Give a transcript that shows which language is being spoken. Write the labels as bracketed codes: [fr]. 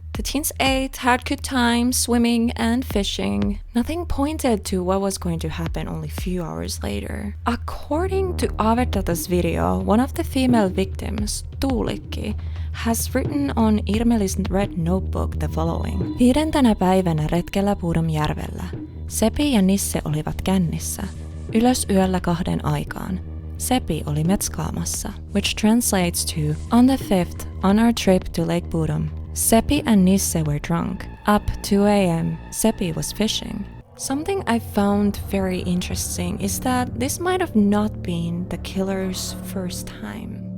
[en] The teens ate, had good times, swimming and fishing. Nothing pointed to what was going to happen only a few hours later. According to HelBent's video, one of the female victims, Tuulikki, has written on Irmeli's red notebook the following. [fi] 5. päivänä retkellä Bodomjärvellä. Seppi ja Nisse olivat kännissä. Ylös yöllä 2 aikaan. Seppi oli metskaamassa, [en] which translates to, on the 5th, on our trip to Lake Bodom, Seppi and Nisse were drunk. Up 2 a.m., Seppi was fishing. Something I found very interesting is that this might have not been the killer's first time.